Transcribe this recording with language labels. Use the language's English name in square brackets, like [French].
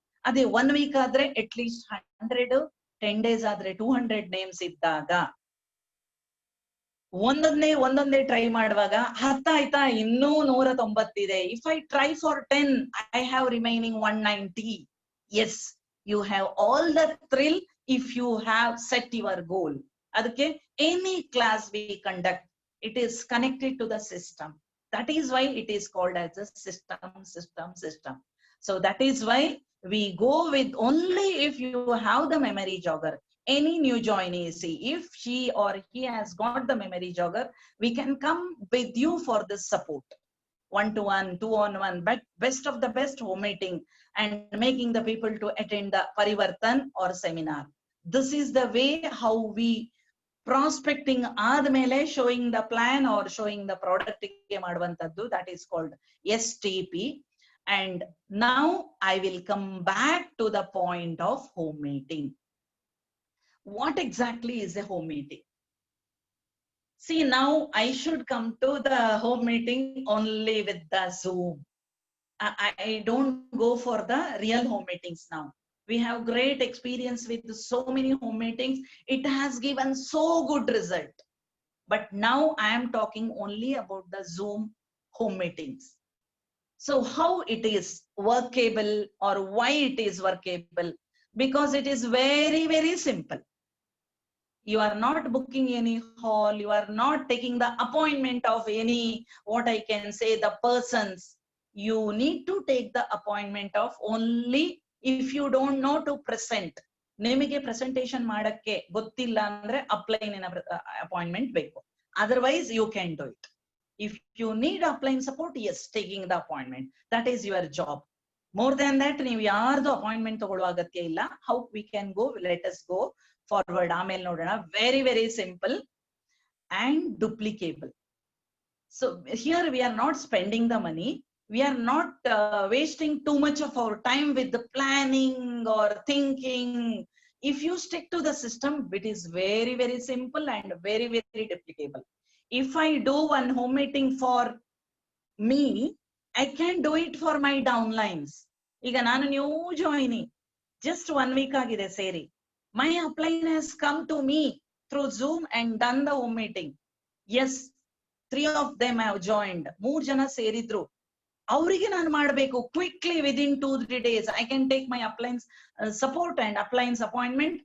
[Kannada] ಅದೇ [English] 1 week [Kannada] ಆದ್ರೆ [English] at least [Kannada] 100, [English] 10 days [Kannada] ಆದ್ರೆ 200 ನೇಮ್ಸ್ ಇದ್ದಾಗ ಒಂದೊಂದೇ ಟ್ರೈ ಮಾಡುವಾಗ 10 ಆಯ್ತಾ, ಇನ್ನೂ 190 ಇದೆ. [English] If I try for 10 I have remaining 190. Yes, you have all the thrill if you have set your goal. [Kannada] ಅದಕ್ಕೆ [English] Any class we conduct, it is connected to the system. That is why it is called as a system. So that is why we go with only if you have the memory jogger. Any new joinee, see, if she or he has got the memory jogger, we can come with you for this support. 1-to-1, 2-on-1, but best of the best home meeting and making the people to attend the parivartan or seminar. This is the way how we prospecting [Kannada] ಆದ್ಮೇಲೆ [English] showing the plan or showing the product [Kannada] ಗೆ ಮಾಡುವಂತದ್ದು. [English] That is called STP. And now I will come back to the point of home meeting. What exactly is a home meeting? See, now I should come to the home meeting only with the Zoom. I don't go for the real home meetings now. We have great experience with so many home meetings. It has given so good result. But now I am talking only about the Zoom home meetings. So how it is workable or why it is workable? Because it is very, very simple. You are not booking any hall. You are not taking the appointment of any, what I can say, the persons. You need to take the appointment of only if you don't know to present. [Kannada] ನಿಮಗೆ presentation ಮಾಡಕ್ಕೆ ಗೊತ್ತಿಲ್ಲ ಅಂದ್ರೆ ಅಪ್ಲೈನ್ appointment ಬೇಕು. [English] Otherwise you can do it. If you need upline support, yes, taking the appointment, that is your job. More than that [Kannada] ನೀವು ಯಾರ್ದು appointment ತಗೊಳ್ಳೋ ಅಗತ್ಯ ಇಲ್ಲ. [English] how we can go, let us go forward, [Kannada] ಆಮೇಲೆ ನೋಡೋಣ. [English] Very very simple and duplicable. So here we are not spending the money. We are not wasting too much of our time with the planning or thinking. If you stick to the system, it is very, very simple and very, very duplicable. If I do one home meeting for me, I can do it for my downlines. [Kannada] ಈಗ ನಾನು new ಜಾಯಿನಿ, [English] just 1 week [Kannada] agide seri. [English] My upline has come to me through Zoom and done the home meeting. Yes, 3 of them have joined. [Kannada] 3 jana seridru. Avrige ನಾನು ಮಾಡಬೇಕು [English] quickly within 2-3 days. I can take my uplines support and uplines appointment.